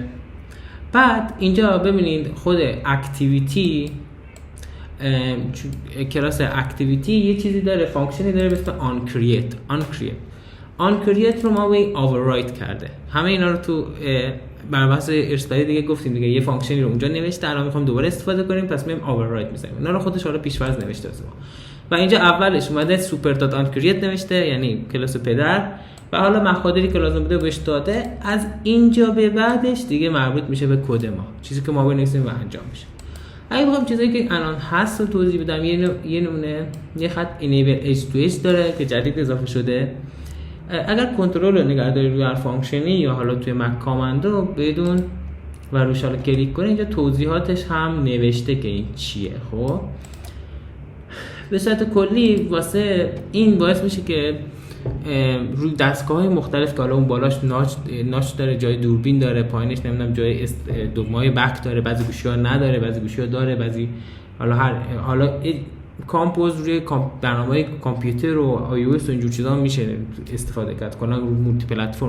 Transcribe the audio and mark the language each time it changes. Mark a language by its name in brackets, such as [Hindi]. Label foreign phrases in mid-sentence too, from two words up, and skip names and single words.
[Persian] بعد اینجا ببینید خود اکتیویتی، کلاس اکتیویتی یه چیزی داره، فانکشنی داره به اسم on create رو ما به override کرده. همه اینا رو تو بر بحث ارث‌بری دیگه گفتیم دیگه. یه فانکشنی رو اونجا نوشته، الان میخوام دوباره استفاده کنیم، پس میایم override می‌زنیم. اینا رو خودش حالا پیش‌فرض نوشته است و اینجا اولش اومده [English] super dot on create [Persian] نوشته، یعنی کلاس پدر، و حالا مخاطری که لازم بوده بهش داده. از اینجا به بعدش دیگه مربوط میشه به کد ما، چیزی که ما بنویسیم و انجام میشه. اگه بخوام چیزایی که الان هست رو توضیح بدم، یه نمونه یه خط [English] enable edge to edge [Persian] داره که جدید اضافه شده. اگر کنترل رو نگهداری روی هر فانکشنی یا حالا توی مک کاماندو بدون و روش حالا کلیک کنید، اینجا توضیحاتش هم نوشته که این چیه. خب به صورت کلی واسه این باعث میشه که روی دستگاه‌های مختلف که حالا اون بالاش ناچ داره، جای دوربین داره، پایینش نمیدونم جای دکمه‌های بک داره، بعضی گوشی‌ها نداره، بعضی گوشی‌ها داره، بعضی حالا کامپوز روی برنامه‌های کامپیوتر و آی او اس و اینجور چیزا میشه استفاده کرد کلا رو [English] multi platform.